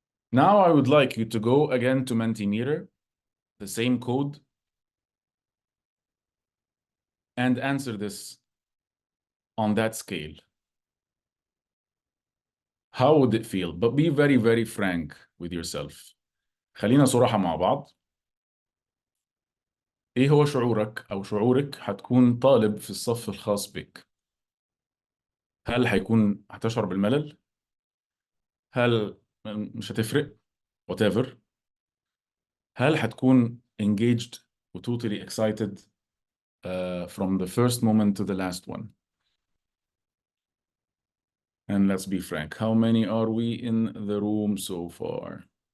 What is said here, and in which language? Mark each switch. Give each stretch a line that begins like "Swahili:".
English: Now I would like you to go again to Mentimeter, the same code, and answer this on that scale. How would it feel? But be very, very frank with yourself.
Arabic: خلينا صراحة مع بعض. ايه هو شعورك او شعورك هتكون طالب في الصف الخاص بك؟ هل هتشعر بالملل؟ هل مش هتفرق؟ whatever. هل هتكون
English: engaged و totally excited from the first moment to the last one? And let's be frank, how many are we in the room so far?